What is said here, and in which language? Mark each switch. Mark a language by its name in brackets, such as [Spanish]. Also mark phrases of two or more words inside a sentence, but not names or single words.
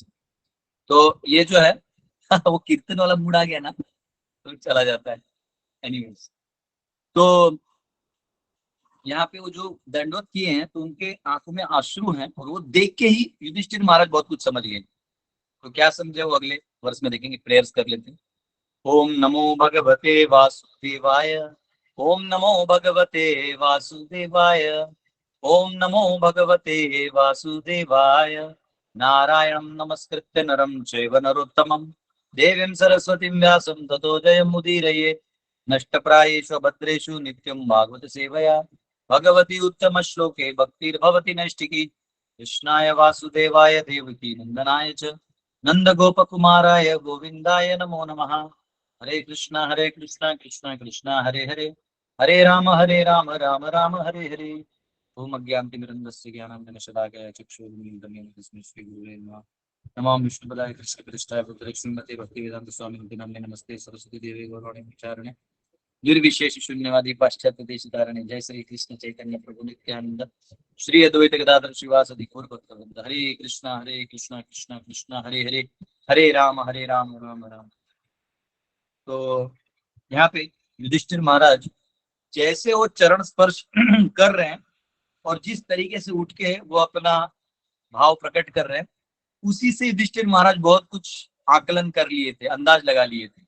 [Hindi] तो ये जो है वो कीर्तन वाला मूड आ गया ना, तो चला जाता है। एनीवेज, तो यहाँ पे वो जो दंडवत किए हैं तो उनके आंखों में आंसू हैं, और वो देख के ही युधिष्ठिर महाराज बहुत कुछ समझ गए। तो क्या समझे वो अगले वर्ष में देखेंगे, प्रेयर्स कर लेते हैं। [Sanskrit] ओम नमो भगवते वासुदेवाय, ओम नमो भगवते वासुदेवाय, ओम नमो भगवते वासुदेवाय। नारायणं नमस्कृत्य नरं चैव नरोत्तमं देवीं सरस्वतीं व्यासं ततो जयमुदीरये। नष्टप्रायेषु भद्रेषु नित्यं भागवत सेवया भगवती उत्तम श्लोके भक्तिर्भवति नैष्टिकी। कृष्णाय वासुदेवाय देवकी नंदनाय च नंद गोपकुमाराय गोविंदाय नमो नमः। हरे कृष्णा कृष्णा कृष्णा हरे हरे, हरे राम राम राम हरे हरे। ओम अज्ञानतिमिरन्धस्य ज्ञानाञ्जनशलाकया चक्षुरुन्मीलितं येन तस्मै श्रीगुरुवे नमः। नमो विष्णुपदाय कृष्णपृष्ठाय भक्तिलक्ष्मीपते भक्तिवेदान्त स्वामिनिधि नाम्ने नमस्ते सरस्वती देवे गौरवाणी प्रचारिणे निर्विशेष शून्यवादी पाश्चात्य देश धारणे। जय श्री कृष्ण चैतन्य प्रभु नित्यानंद श्री अद्वैत गदाधर श्रीवासदि गौर भक्तवृंद। हरे कृष्णा कृष्णा कृष्णा हरे हरे, हरे राम राम राम। [Hindi] तो यहाँ पे युधिष्ठिर महाराज जैसे वो चरण स्पर्श कर रहे हैं और जिस तरीके से उठ के वो अपना भाव प्रकट कर रहे हैं, उसी से युधिष्ठिर महाराज बहुत कुछ आकलन कर लिए थे, अंदाज लगा लिए थे।